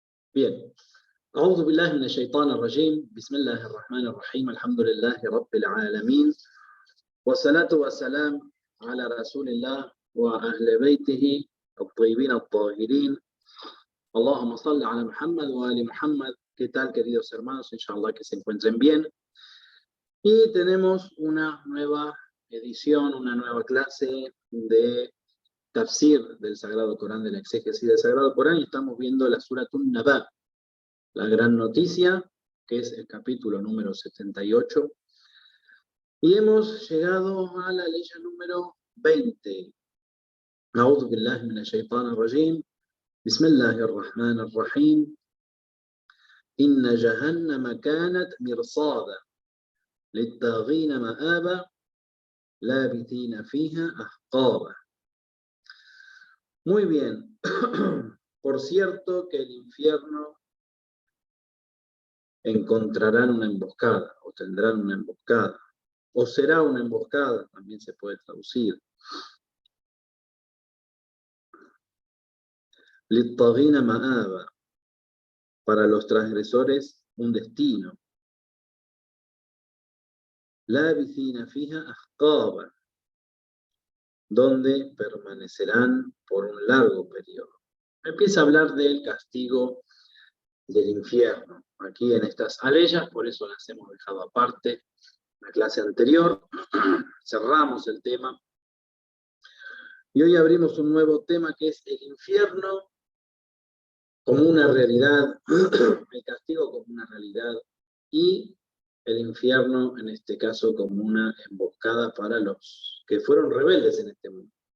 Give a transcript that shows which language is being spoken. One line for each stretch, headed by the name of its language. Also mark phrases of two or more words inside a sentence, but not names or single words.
Spanish: Bien.
Arabic: أعوذ بالله من الشيطان الرجيم بسم الله الرحمن الرحيم الحمد لله رب العالمين والصلاة والسلام على رسول الله وأهل بيته الطيبين الطاهرين اللهم صل على محمد وآل محمد.
Spanish: ¿Qué tal, queridos hermanos? Inshallah que se encuentren bien. Y tenemos una nueva edición, una nueva clase de tafsir del Sagrado Corán, de la exégesis del Sagrado Corán, y estamos viendo la Suratun Naba, la gran noticia, que es el capítulo número 78. Y hemos llegado a la ley número 20.
Arabic: أعوذ بالله من الشيطان الرجيم بسم الله الرحمن الرحيم إن جهنم كانت مرصادا للطاغين مآبا لابثين فيها أحقابا.
Spanish: Muy bien. Por cierto que el infierno encontrarán una emboscada, o tendrán una emboscada, o será una emboscada, también se puede traducir.
Arabic: للطاغين مآبا,
Spanish: para los transgresores un destino.
Arabic: لابثين فيها أحقابا,
Spanish: donde permanecerán por un largo periodo. Empieza a hablar del castigo del infierno, aquí en estas aleyas, por eso las hemos dejado aparte en la clase anterior. Cerramos el tema y hoy abrimos un nuevo tema que es el infierno como una realidad, el castigo como una realidad y el infierno en este caso como una emboscada para los que fueron rebeldes en este mundo.